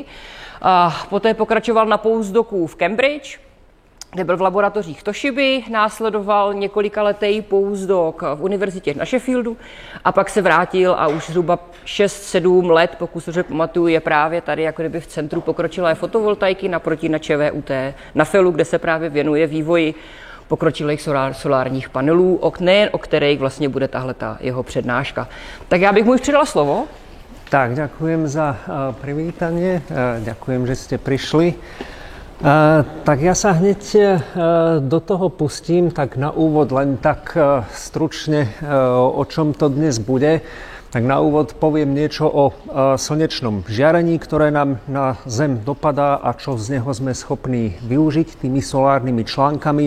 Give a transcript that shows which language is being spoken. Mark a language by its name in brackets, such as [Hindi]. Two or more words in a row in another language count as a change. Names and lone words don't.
[Czech] Poté pokračoval na postdoku v Cambridge, kde byl v laboratořích Toshiby, následoval několikaletý postdoc v univerzitě na Sheffieldu a pak se vrátil a už zhruba 6-7 let, pokud se pamatuju, je právě tady jako kdyby v centru pokročilé fotovoltaiky naproti na ČVUT, na FELu, kde se právě věnuje vývoji pokročilých solárních panelů, nejen o kterých vlastně bude tahleta jeho přednáška. Tak já bych mu už předala slovo. [Slovak] Tak, ďakujem za privítanie, ďakujem, že ste prišli. Tak ja sa hneď do toho pustím, tak na úvod len tak stručne, o čom to dnes bude. Tak na úvod poviem niečo o slnečnom žiarení, ktoré nám na Zem dopadá a čo z neho sme schopní využiť tými solárnymi článkami.